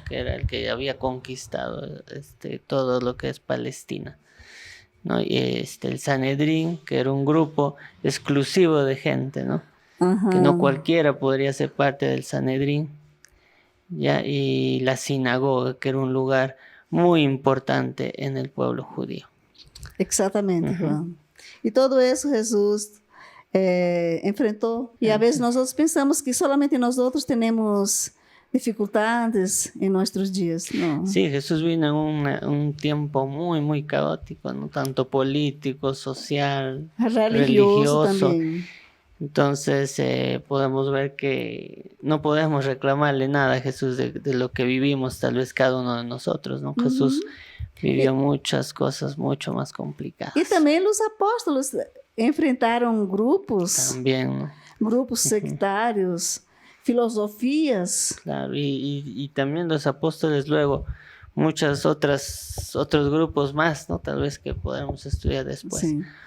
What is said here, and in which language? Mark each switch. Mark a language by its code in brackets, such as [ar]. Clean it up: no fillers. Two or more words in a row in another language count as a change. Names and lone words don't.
[es] Que era el que había conquistado todo lo que es Palestina, ¿no? Y el Sanedrín, que era un grupo exclusivo de gente, ¿no? Aham. Que no cualquiera podría ser parte del Sanedrín, ¿ya? Y la sinagoga, que era un lugar muy importante en el pueblo judío. [pt] Exatamente, João. E todo isso Jesus enfrentou. E às vezes nós outros pensamos que solamente nós outros temos dificuldades em nossos dias. Não. [es] Sí, Jesús vino en un tiempo muy, muy caótico, ¿no? Tanto político, social, Religioso religioso. [pt] também. [es] Entonces podemos ver que no podemos reclamarle nada a Jesús de lo que vivimos, tal vez cada uno de nosotros, ¿no? Jesús vivió muchas cosas mucho más complicadas. [pt] E também os apóstolos enfrentaram [es] También, ¿no? [pt] grupos sectários, filosofias. [es] Claro, y también los apóstoles luego, otros grupos más, ¿no? Tal vez que podamos estudiar después. [pt] Sim.